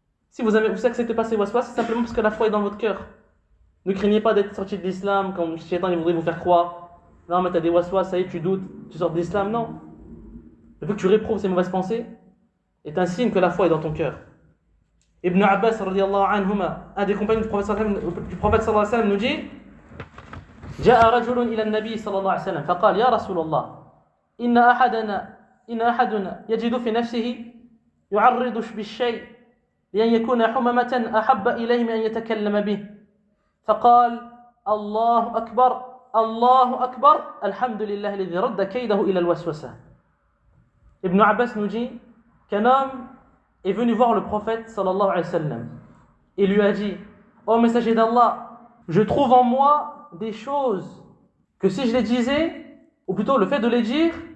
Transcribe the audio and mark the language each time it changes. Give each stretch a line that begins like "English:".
French: Si vous n'acceptez pas ces waswas, c'est simplement parce que la foi est dans votre cœur. Ne craignez pas d'être sorti de l'islam comme Shaitan voudrait vous faire croire. Non, mais tu as des waswas, ça y est, tu doutes, tu sors de l'islam. Non. Le fait que tu réprouves ces mauvaises pensées est un signe que la foi est dans ton cœur. Ibn Abbas, radiyallahu anhuma, un des compagnons du prophète sallallahu alayhi wa sallam, nous dit
Arabic: جاء رجل إلى النبي صلى الله عليه وسلم فقال يا رسول الله إن أحدنا يجد في نفسه يعرض بالشيء لأن يكون حممة أحب إليه من أن يتكلم به فقال الله أكبر Allahu Akbar, Alhamdulillah alladhi radda kaydahu ila al-waswasa.
French: Ibn Abbas nous dit qu'un homme est venu voir le prophète sallallahu alayhi wa sallam et lui a dit: Ô messager d'Allah, je trouve en moi des choses que si je les disais, ou plutôt le fait de les dire,